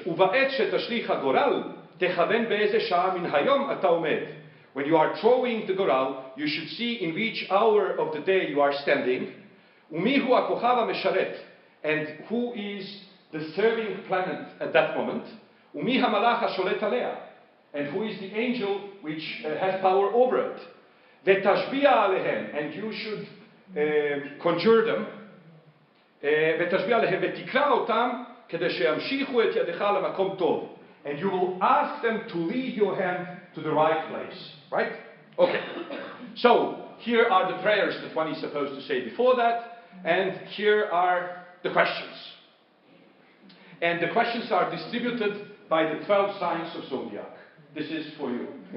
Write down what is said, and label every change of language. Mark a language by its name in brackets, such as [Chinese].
[Hebrew] ובעת שתשליך הגורל, תכוון באיזה שעה מן היום אתה עומד. [English] When you are throwing the goral, you should see in which hour of the day you are standing. [Hebrew] ומי הוא הכוכב המשרת, [English] and who is the serving planet at that moment. [Hebrew] ומי המלאך השולט עליה, [English] and who is the angel which has power over it. [Hebrew] ותשביע עליהם, [English] and you should conjure them. [Hebrew] ותשביע עליהם ותקרא אותם כדי שימשיכו את ידך למקום טוב. [English] And you will ask them to lead your hand to the right place. Right? Okay. So, here are the prayers that one is supposed to say before that, and here are the questions. And the questions are distributed by the 12 signs of zodiac. This is for you.